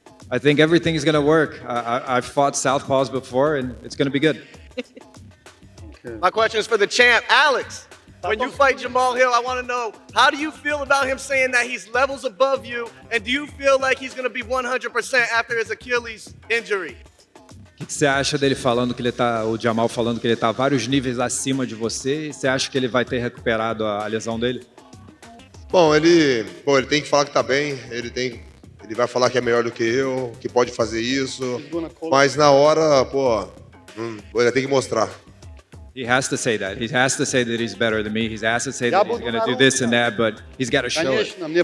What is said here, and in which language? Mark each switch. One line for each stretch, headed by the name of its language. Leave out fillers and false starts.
English: I think everything is going to work. I've fought southpaws before, and it's going to be good. My question is for the champ, Alex. When you fight Jamahal Hill, I want to know, how do you feel about him saying that he's levels above you, and do you feel like he's going to be 100% after his Achilles injury?
Portuguese: O que você acha dele falando que o Jamal falando que ele está vários níveis acima de você? E você acha que ele vai ter recuperado a lesão dele? Bom, ele tem que falar que tá bem, ele vai falar que é melhor do que eu, que pode fazer isso, mas na hora, ele tem que mostrar.
English: He has to say that. He has to say that he's better than me. He has to say that he's going to do this and that, but he's got to show it.